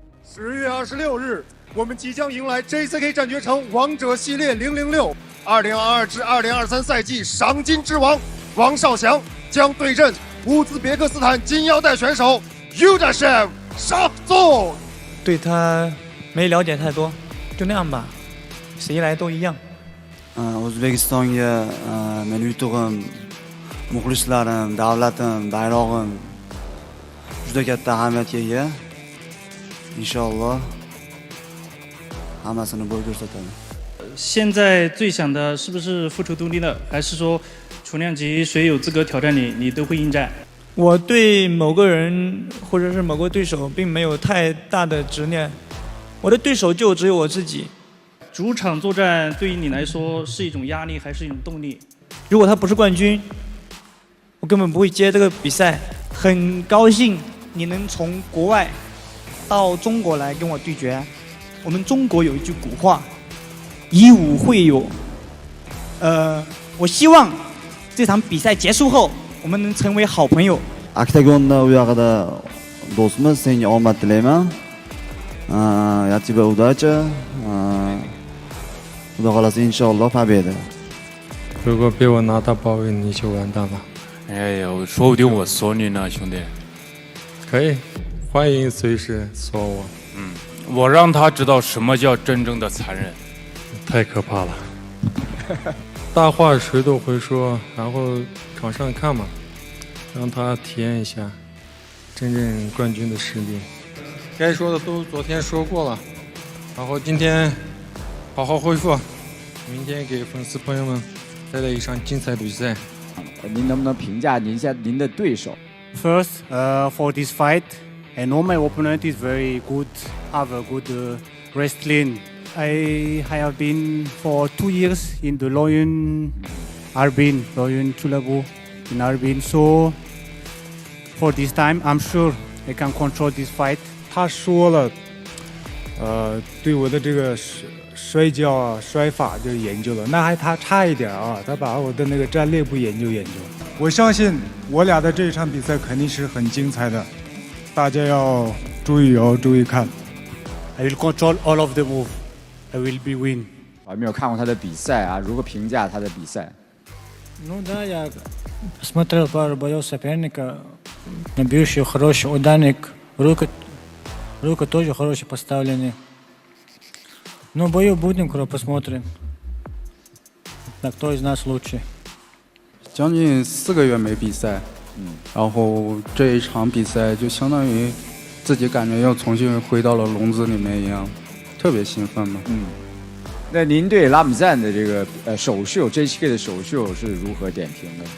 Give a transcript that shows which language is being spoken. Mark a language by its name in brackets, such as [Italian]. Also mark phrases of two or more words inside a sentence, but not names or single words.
[Chinese] 10 月26日，我们即将迎来 JCK 战绝城王者系列006 2022至2023赛季赏金之王王少祥将对阵乌兹别克斯坦金腰带选手 Yuldashov 上座。对他没了解太多，就那样吧，谁来都一样。 [Uzbek] O'zbekistonga meni yutug'im, muxlislarim, davlatim, bayrog'im juda katta ahamiyatga ega. Inshaalloh hammasini bo'y ko'rsatadi. [Chinese] 现在最想的是不是复仇东帝呢，还是说重量级谁有资格挑战你，你都会应战？我对某个人或者是某个对手并没有太大的执念，我的对手就只有我自己。主场作战对于你来说是一种压力还是一种动力？如果他不是冠军，我根本不会接这个比赛。很高兴你能从国外到中国来跟我对决。我们中国有一句古话，以武会友。我希望这场比赛结束后，我们能成为好朋友。 [Uzbek] Oktagonda u yoqida do'stimiz, senga omad tilayman. [Russian] Ya тебе удачи. [Uzbek] Xudo xohlasa inshaalloh победа. [Chinese] 如果被我拿到包位，你就完蛋了。哎呀，说不定我锁你呢，兄弟。可以，欢迎随时锁我。我让他知道什么叫真正的残忍。太可怕了。大话谁都会说，然后场上看嘛，让他体验一下真正冠军的实力。该说的都昨天说过了，然后今天好好恢复，明天给粉丝朋友们带来一场精彩的比赛。您能不能评价一下您的对手 [English] ？First, for this fight, I know my opponent is very good, have a good wrestling. I have been for 2 years in the Lion Chulabu in Harbin. So for this time, I'm sure I can control this fight. [Chinese] 他说了，对我的这个摔跤啊、摔法就研究了，那还他差一点啊，他把我的那个战略部研究。我相信我俩的这一场比赛肯定是很精彩的，大家要注意看。 [English] I will control all of the move. I will be win. [Chinese] 我还没有看过他的比赛啊，如何评价他的比赛？ [Russian] Ну да, я смотрел пару боев соперника. Бьющий хороший ударник, рука тоже хорошие поставлены. Ну, бою будем, посмотрим. Так, кто из нас лучше? [Chinese] 将近4个月没比赛，然后这一场比赛就相当于自己感觉又重新回到了笼子里面一样，特别兴奋嘛。那您对拉姆赞的这个首秀 JCK 的首秀是如何点评的？